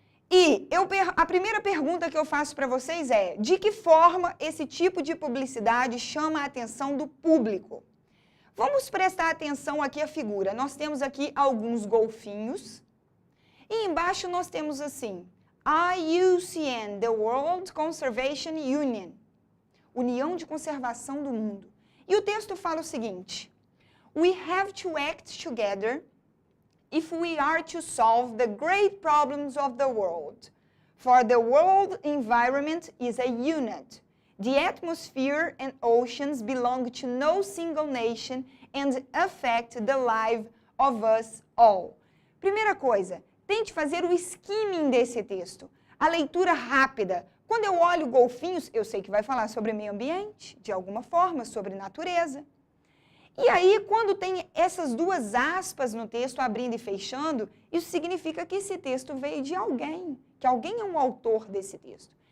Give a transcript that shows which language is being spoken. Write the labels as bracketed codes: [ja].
[pt] E a primeira pergunta que eu faço para vocês é, de que forma esse tipo de publicidade chama a atenção do público? Vamos prestar atenção aqui à figura. Nós temos aqui alguns golfinhos e embaixo nós temos assim, IUCN, the World Conservation Union, União de Conservação do Mundo. E o texto fala o seguinte, [en] we have to act together if we are to solve the great problems of the world. For the world environment is a unit. The atmosphere and oceans belong to no single nation and affect the life of us all. [pt] Primeira coisa, tente fazer o skimming desse texto, a leitura rápida. Quando eu olho golfinhos, eu sei que vai falar sobre meio ambiente, de alguma forma, sobre natureza. E aí, quando tem essas duas aspas no texto, abrindo e fechando, isso significa que esse texto veio de alguém, que alguém é um autor desse texto.